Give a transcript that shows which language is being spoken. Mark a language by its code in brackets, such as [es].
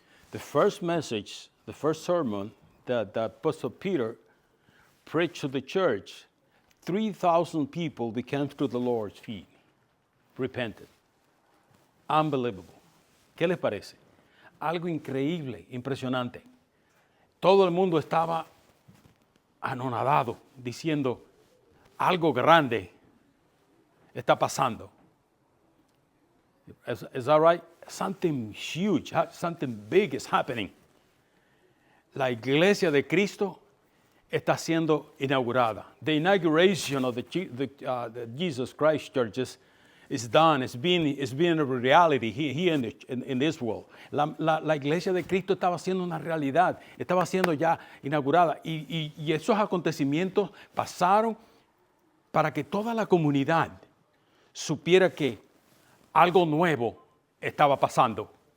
[en] The first message, the first sermon that Apostle Peter preached to the church, 3,000 people became to the Lord's feet, repented. Unbelievable. [es] ¿Qué les parece? Algo increíble, impresionante. Todo el mundo estaba anonadado, diciendo, algo grande está pasando. [en] Is that right? Something huge, something big is happening. [es] La iglesia de Cristo está siendo inaugurada. [en] The inauguration of the Jesus Christ churches is done. It's been a reality here in this world. [es] La iglesia de Cristo estaba siendo una realidad, estaba siendo ya inaugurada. Y esos acontecimientos pasaron para que toda la comunidad supiera que algo nuevo estaba pasando.